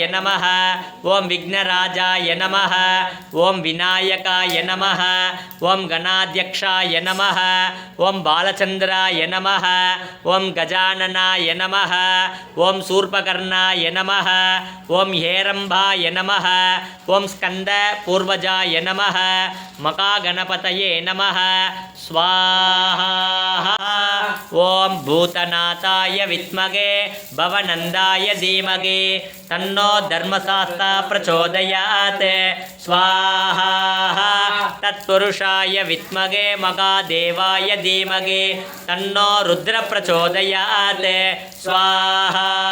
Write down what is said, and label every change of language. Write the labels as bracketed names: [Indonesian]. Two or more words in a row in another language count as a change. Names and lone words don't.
[Sanskrit] नमः ओम विघ्नराजाय नमः ओम विनायकाय नमः ओम गणाध्यक्षाय नमः ओम बालचंद्राय नमः ओम गजाननाय नमः ओम शूर्पकर्णाय नमः ओम हेरंबाय नमः ओम स्कंद पूर्वजाय नमः मकागणपतये नमः स्वाहा। ॐ भूतनाथाय विद्महे भवनन्दाय धीमहि तन्नो धर्मशास्ता प्रचोदयात् स्वाहा तत्पुरुषाय विद्महे महादेवाय धीमहि तन्नो रुद्र प्रचोदयात् स्वाहा